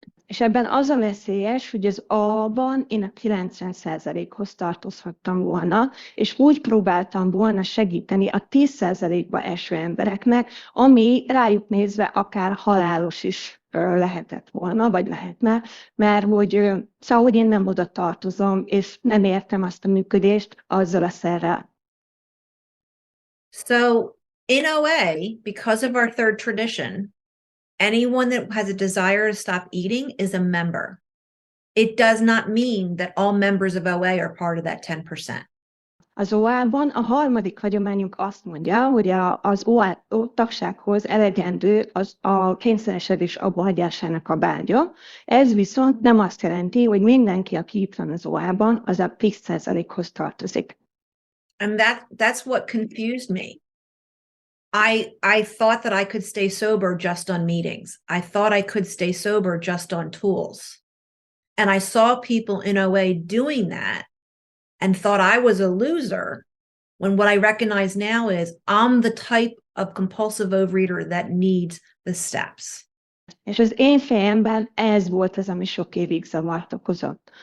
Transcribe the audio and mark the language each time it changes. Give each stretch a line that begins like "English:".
Hungarian: És ebben az a veszélyes, hogy az A-ban én a 90%-hoz tartozhattam volna, és úgy próbáltam volna segíteni a 10%-ba eső embereknek, ami rájuk nézve akár halálos is lehetett volna, vagy lehetne, mert hogy én nem oda tartozom, és nem értem azt a működést azzal a szerrel.
English: So in OA, because of our third tradition, anyone that has a desire to stop eating is a member. It does not mean that all members of OA are part of that 10%.
Hungarian: Az OA-ban a harmadik hagyományunk azt mondja, hogy az OA tagsághoz elegendő a kényszeresedés abbahagyásának a vágya. Ez viszont nem azt jelenti, hogy mindenki, aki itt van az OA-ban, az a 10%-hoz tartozik.
English: And that's what confused me. I thought that I could stay sober just on meetings. I thought I could stay sober just on tools. And I saw people in OA doing that and thought I was a loser, when what I recognize now is I'm the type of compulsive overeater that needs the steps.
Hungarian: És az én fejemben ez volt az, ami sok évig zavart okozott.